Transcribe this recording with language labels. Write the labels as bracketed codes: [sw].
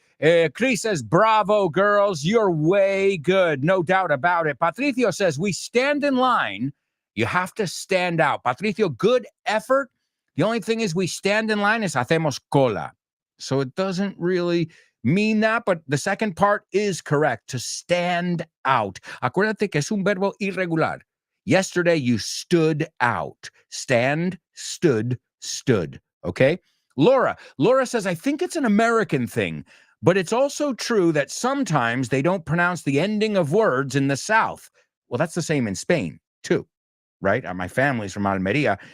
[en] Chris says, bravo, girls. You're way good. No doubt about it. Patricio says, we stand in line. You have to stand out. Patricio, good effort. The only thing is we stand in line is [es] hacemos cola. [en] So it doesn't really mean that, but the second part is correct, to stand out. [es] Acuérdate que es un verbo irregular. [en] Yesterday, you stood out. Stand, stood. Okay? Laura says, I think it's an American thing, but it's also true that sometimes they don't pronounce the ending of words in the South. Well, that's the same in Spain, too, right? My family's from Almeria.